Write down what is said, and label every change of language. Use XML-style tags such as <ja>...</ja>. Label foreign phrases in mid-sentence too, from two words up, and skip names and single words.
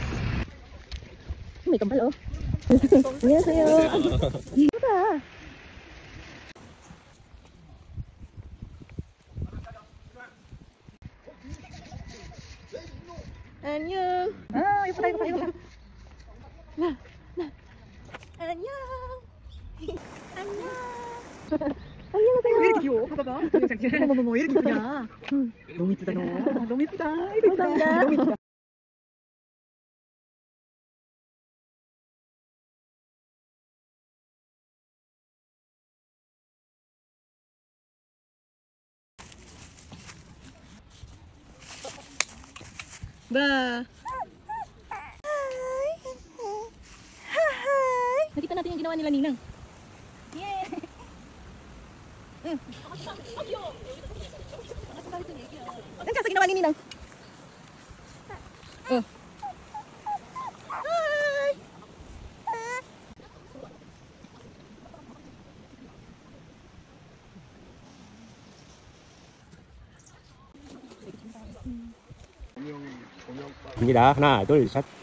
<tl>May kambal, oh. Ayan sa'yo. Ito ah. Annyeong. Ah, ipo tayo, ipo tayo. Na.</tl> <ko>Annyeong. Annyeong. 안녕하세요. 왜 이렇게 귀여워? 봐봐. 어머머머, 왜 이렇게 이쁘냐? 너무 이쁘다, 너. 너무 이쁘다. 감사합니다. 너무 이쁘다. Ba.</ko> <en>Hi. Hi.</en> <tl>Nakita natin yung ginawa nila Ninang.</tl> <en>Yeah.</en> <tl>Ang kasa ginawa ni Ninang.</tl> <en>Oh. Hi.</en> <ko>입니다. 하나, 둘, 셋.</ko>